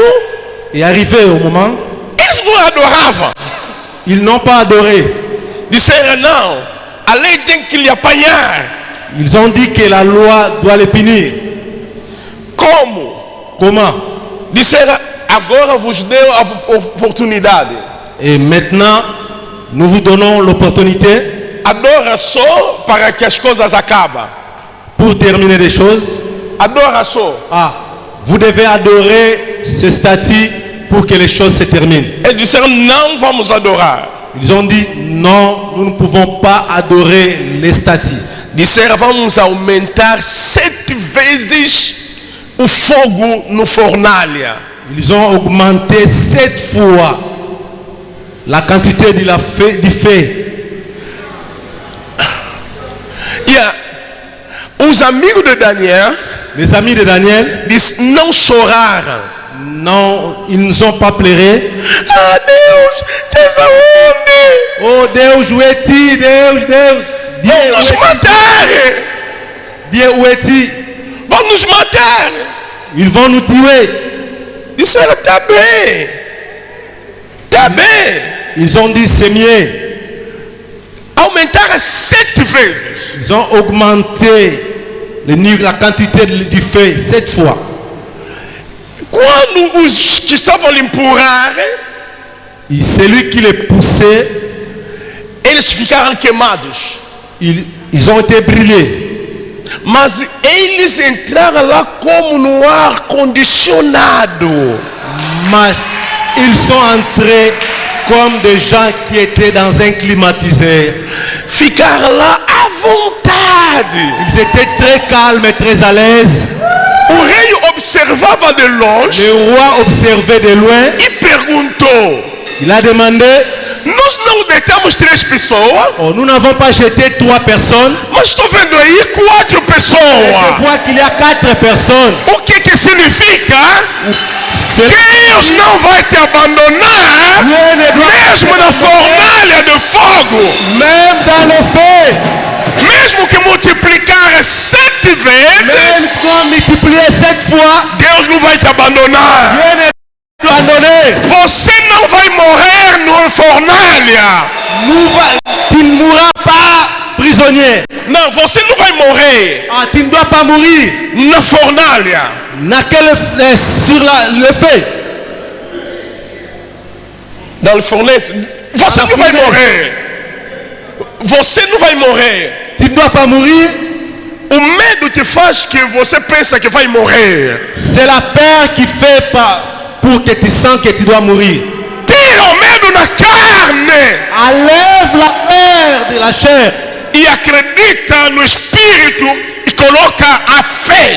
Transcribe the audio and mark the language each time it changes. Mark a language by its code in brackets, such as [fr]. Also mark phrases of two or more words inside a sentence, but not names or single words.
[fr] Et arrivé au moment, [pt] eles não adoravam. [fr] ils n'ont pas adoré. [pt] Disseram não, a lei tem que lhe apanhar. [fr] Ils ont dit que la loi doit les punir. [pt] Como? [fr] Comment? [pt] Disseram, agora vos deu a oportunidade. [fr] Et maintenant, nous vous donnons l'opportunité [pt] Adora só para que as coisas acabem. [fr] pour terminer les choses. [pt] Adora só. [fr] Ah, vous devez adorer ce statut pour que les choses se terminent. [pt] Eles disseram, não vamos adorar. [fr] Ils ont dit non, nous ne pouvons pas adorer les statues. [pt] Disseram, vamos aumentar 7 vezes o fogo no fornalha. [fr] Ils ont augmenté 7 fois la quantité du feu. [pt] Os amigos de Daniel, [fr] Les amis de Daniel, [pt] não choraram. [fr] non, ils ne sont pas pleurés. [pt] Ah, Deus, Deus aonde? Oh Deus, [fr] où es-tu? [pt] Deus, Deus. Vão nos matar. [fr] Dieu, où es-tu? [pt] Vão nos matar. [fr] Ils vont nous tuer. [pt] Disseram, tá bem. Tá bem. [fr] Ils ont dit c'est mieux. [pt] Aumentaram 7 vezes. [fr] Ils ont augmenté la quantité du feu 7 fois. [pt] Quando os que estavam a lhe empurrar, [fr] Et celui qui les poussait, [pt] eles ficaram queimados. [fr] ils ont été brûlés. [pt] Mas eles entraram lá como no ar condicionado. [fr] Mais ils sont entrés comme des gens qui étaient dans un climatiseur. [pt] Ficaram lá à vontade. [fr] Ils étaient très calmes et très à l'aise. [pt] O rei observava de longe [fr] Le roi observait de loin. [pt] e perguntou: [fr] Il a demandé, [pt] nós não deitamos 3 pessoas, [fr] oh, nous n'avons pas jeté 3 personnes. [pt] mas estou vendo aí 4 [fr] Je [pt] pessoas. [fr] vois qu'il y a 4 personnes. [pt] O que significa? [fr] C'est- [pt] Deus não vai te abandonar, [fr] Dieu ne doit pas [pt] mesmo te na fornalha de fogo. [fr] Même dans le feu, [pt] Mesmo que multiplicar 7 vezes, [fr] même quand multiplié 7 fois, [pt] Deus não vai te abandonar. [fr] Dieu ne doit abandonner. [pt] Você não vai morrer no fornalha. [fr] Tu ne mourras pas prisonnier. [pt] Não, você não vai morrer [fr] Ah, tu ne dois pas mourir. [pt] na fornalha. [fr] Sur le feu. Dans le [pt] fornalha. Você não vai morrer. Você não vai morrer. [fr] Tu ne dois pas mourir. [pt] O medo te faz que você pensa que vai morrer. [fr] C'est la peur qui fait pour que tu sens que tu dois mourir. [pt] Tira o medo na carne. [fr] Enlève la peur de la chair. [pt] e acredita no Espírito e coloca a fé,